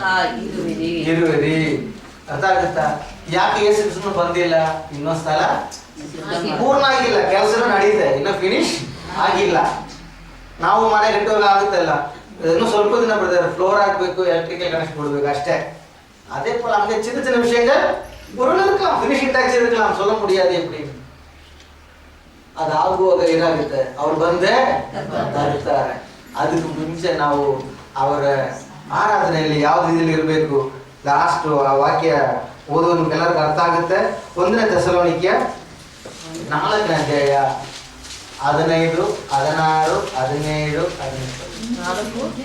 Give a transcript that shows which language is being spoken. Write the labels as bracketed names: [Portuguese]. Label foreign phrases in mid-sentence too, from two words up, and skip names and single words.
[Kannada] ಇರುವಿರಿ. ಅರ್ಥ ಆಗುತ್ತಾ? ಯಾಕೆ ಯೇಸು ಕ್ರಿಸ್ತನು ಬಂದಿಲ್ಲ? ಇನ್ನೊಂದ್ ಸ್ಥಳ ಪೂರ್ಣ ಆಗಿಲ್ಲ, ಕೆಲಸ ನಡೀತೆ, ಇನ್ನು ಫಿನಿಶ್ ಆಗಿಲ್ಲ. ನಾವು ಮನೆ ಕಟ್ಟುವಾಗ ಆಗುತ್ತಲ್ಲ, ಇನ್ನು ಸ್ವಲ್ಪ ದಿನ ಬರ್ತಾರೆ, ಫ್ಲೋರ್ ಹಾಕ್ಬೇಕು, [English] electrical connection [Kannada] ಕೊಡ್ಬೇಕು ಅಷ್ಟೇ. [Tamil] அதே போல அங்கே சின்ன சின்ன விஷயங்கள் பொருள் இருக்கலாம், [English] finishing touch [Tamil] இருக்கலாம், சொல்ல முடியாது எப்படி. [Kannada] ಅದು ಆಗುವಾಗ ಏನಾಗುತ್ತೆ, ಅವ್ರು ಬಂದೇ ತರ್ತಾರೆ. ಅದಕ್ಕೆ ಮುಂಚೆ ನಾವು ಅವರ ಆರಾಧನೆಯಲ್ಲಿ ಯಾವ ರೀತಿಯಲ್ಲಿ ಇರಬೇಕು, ಲಾಸ್ಟ್ ಆ ವಾಕ್ಯ ಓದುವ ನಿಮ್ಗೆಲ್ಲರಿಗೂ ಅರ್ಥ ಆಗುತ್ತೆ. 1ನೇ ಥೆಸಲೋನಿಕ್ಯ 4ನೇ ಅಧ್ಯಾಯ 15, 16, 17, 18.